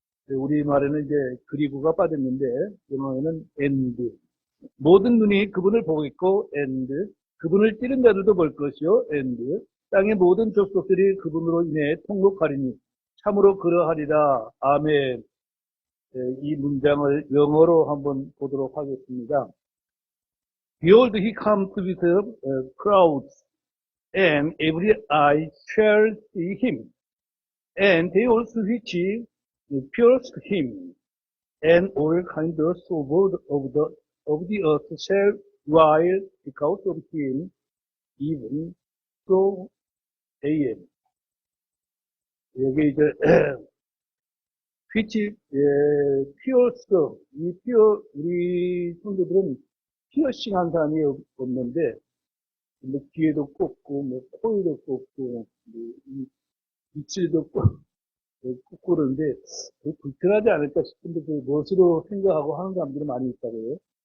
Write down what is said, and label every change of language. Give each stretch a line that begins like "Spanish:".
Korean: 우리말에는 이제 그리고가 빠졌는데 영어에는 and 모든 눈이 그분을 보겠고 and 그분을 찌른 자들도 볼 것이요 and 땅의 모든 족속들이 그분으로 인해 통곡하리니 참으로 그러하리라. 아멘. 이 문장을 영어로 한번 보도록 하겠습니다.
English: Behold, he comes with crowds, and every eye shall see him, and they also which pierced him, and all kinds of the earth shall wail because of him, even so, amen.
Korean: 여기 이제
English: which pierced,
Korean: 우리 성도들은 피어싱한 사람이 없는데, 뭐 귀에도 꽂고, 뭐 코에도 꽂고, 입술도 꽂고 그러는데 불편하지 않을까 싶은데 그 무엇으로 생각하고 하는 사람들이 많이 있다고요.